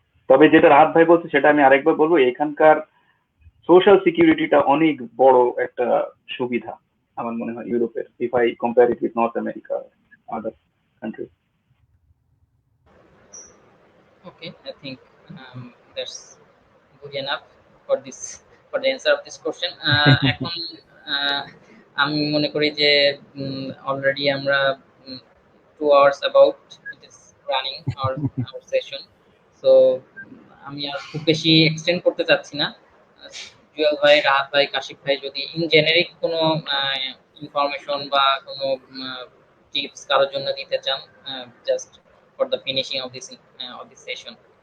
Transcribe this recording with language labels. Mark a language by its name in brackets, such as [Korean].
[Bangla] তবে যেটা রাহাত ভাই বলছে সেটা আমি আরেকবার বলবো, এখানকার সোশ্যাল সিকিউরিটিটা অনেক বড় একটা সুবিধা আমার মনে হয় ইউরোপের, [English] If I compare it with North America other countries. Okay, I think that's good enough for the answer of this question. [Bangla] এখন আমি মনে করি যে অলরেডি আমরা [English] 2 hours about it is running our session, [Bangla] so আমি আর খুব বেশি এক্সটেন্ড করতে চাচ্ছি না। জুয়েল ভাই, রাহাত ভাই, কাশিফ ভাই যদি ইন জেনারিক কোনো ইনফরমেশন বা কোনো টিপস কারোর জন্য দিতে চান, just [English] for the finishing of this session.